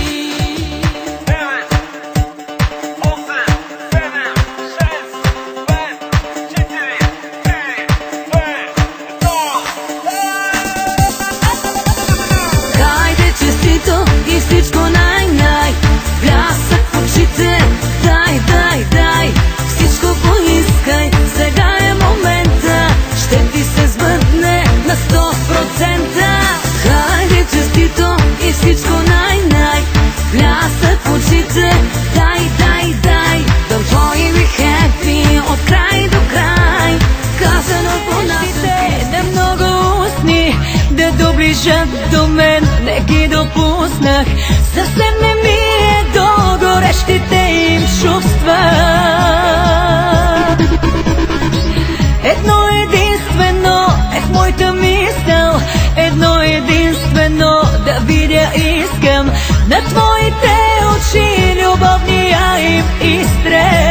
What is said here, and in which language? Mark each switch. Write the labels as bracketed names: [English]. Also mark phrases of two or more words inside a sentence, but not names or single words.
[Bulgarian] И всичко най-най, блясък в очите, дай, дай, дай, всичко поискай, сега е момента, ще ти се сбъдне на 100%. Хайде честито и всичко най-най, блясък в очите, дай, дай, дай, [English] don't worry be happy, [Bulgarian] от край до край, казано по нашите, да много устни, да доближат до мен, не ги допуснах, съвсем не ми е до горещите им чувства. Едно единствено е в моята мисъл, едно единствено да видя искам, на твоите очи любовния им изстрел.